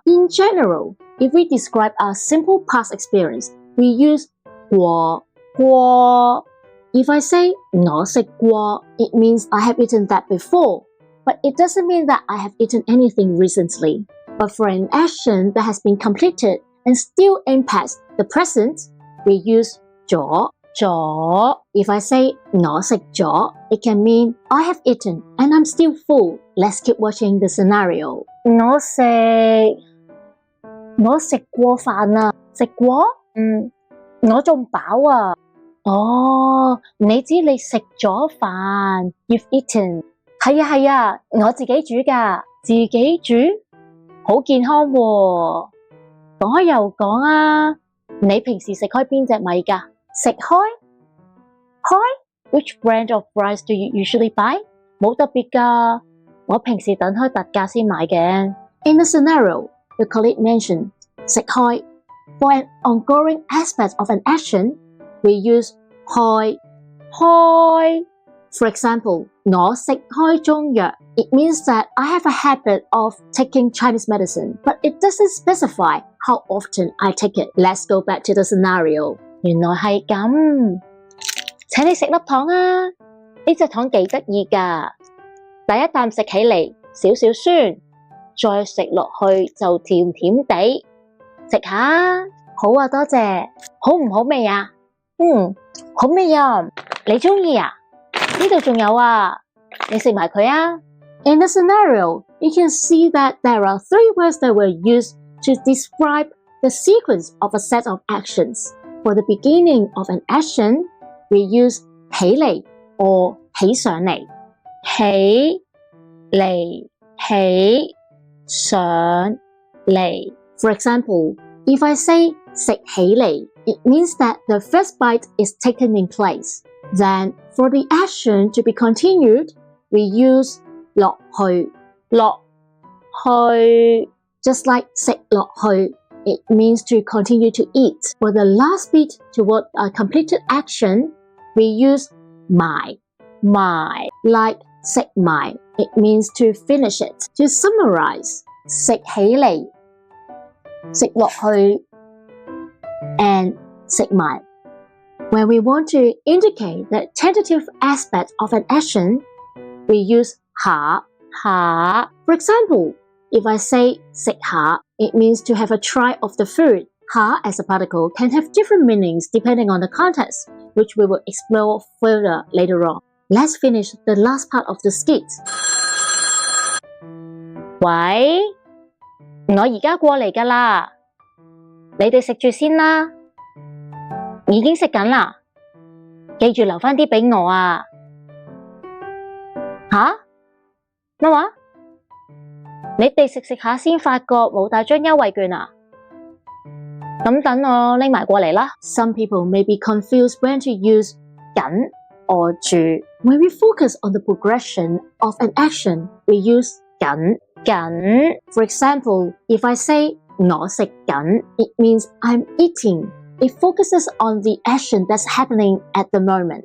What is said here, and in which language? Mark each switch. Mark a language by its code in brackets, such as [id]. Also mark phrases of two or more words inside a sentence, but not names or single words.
[en] In general, if we describe our simple past experience, we use 過 If I say [yue] 我食過, [en] it means I have eaten that before, but it doesn't mean that I have eaten anything recently. But for an action that has been completed and still impacts the present, we use 咗 If I say [yue] 我食咗, [en] it can mean I have eaten and I'm still full. Let's keep watching the scenario. [yue] 我食過飯啊，食過？我仲飽啊。哦，你知你食咗飯 ， [en] You've eaten。 [yue] 係啊，我自己煮㗎，自己煮，好健康喎。講開又講啊，你平時食開邊隻米㗎？食開 [en] ？Which brand of rice do you usually buy? [yue] 冇特別㗎，我平時等開特價先買嘅。 [en] In the scenario, the colleague mentioned 食開。For an ongoing aspect of an action, we use 開。For example, [yue] 我食開中藥. [en] It means that I have a habit of taking Chinese medicine, but it doesn't specify how often I take it. Let's go back to the scenario. [yue] 原來係咁，請你食粒糖啊！呢隻糖幾得意㗎，第一啖食起嚟少少酸，再食落去就甜甜地。食下，好啊，多謝。好唔好味啊？好味啊！你鍾意啊？呢度仲有啊，你食埋佢啊。 [en] In the scenario, you can see that there are three words that were used to describe the sequence of a set of actions. For the beginning of an action, we use 起嚟 or 起上嚟。 [yue] 起嚟，起上嚟。 [en] For example, if I say [yue] 食起嚟, [en] it means that the first bite is taken in place. Then, for the action to be continued, we use 落去 Just like [yue] 食落去, [en] it means to continue to eat. For the last bit toward a completed action, we use 埋 Like [yue] 食埋, [en] it means to finish it. To summarize, [yue] 食起嚟, 食落去, and 食埋. [en] When we want to indicate the tentative aspect of an action, we use 下. For example, if I say [yue] 食下, [en] it means to have a try of the food. 下 as a particle can have different meanings depending on the context, which we will explore further later on. Let's finish the last part of the skit. [yue] 喂，我而家過嚟㗎啦，你哋食住先啦。已經食緊啦，記住留返啲俾我啊！吓？乜話？你哋食下先發覺冇帶張優惠券啊？咁等我拎埋過嚟啦。 [en] Some people may be confused when to use 緊 or 住。When we focus on the progression of an action, we use 緊。For example, if I say [yue] 我食緊, [en] it means I'm eating. It focuses on the action that's happening at the moment.